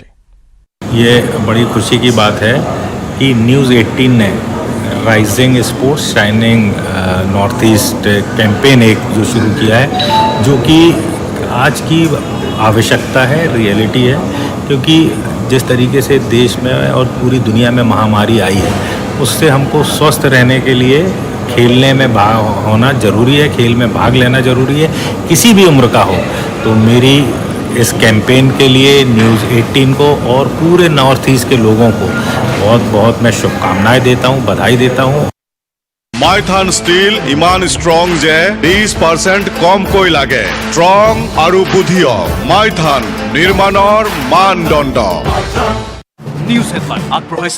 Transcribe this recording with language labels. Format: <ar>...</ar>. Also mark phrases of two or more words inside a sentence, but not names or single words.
<hi>ये बड़ी खुशी की बात है कि न्यूज़ 18 ने राइजिंग स्पोर्ट्स शाइनिंग नॉर्थ ईस्ट कैंपेन एक जो शुरू किया है, जो कि आज की आवश्यकता है, रियलिटी है, क्योंकि जिस तरीके से देश में और पूरी दुनिया में महामारी आई है, उससे हमको स्वस्थ रहने के लिए खेलने में भाग होना ज़रूरी है, खेल में भाग लेना ज़रूरी है, किसी भी उम्र का हो। तो मेरी इस कैंपेन के लिए न्यूज़ 18 को और पूरे नॉर्थ ईस्ट के लोगों को बहुत बहुत मैं शुभकामनाएं देता हूं, बधाई देता हूं।</hi> <as>মাইথান ষ্টীল ইমান ষ্ট্ৰং যে 20% কমকৈ লাগে। ষ্ট্ৰং আৰু বুদ্ধিয় মাইথান নিৰ্মাণৰ মানদণ্ড।</as> <en>news headline</en> <as>আগবঢ়াইছে</as>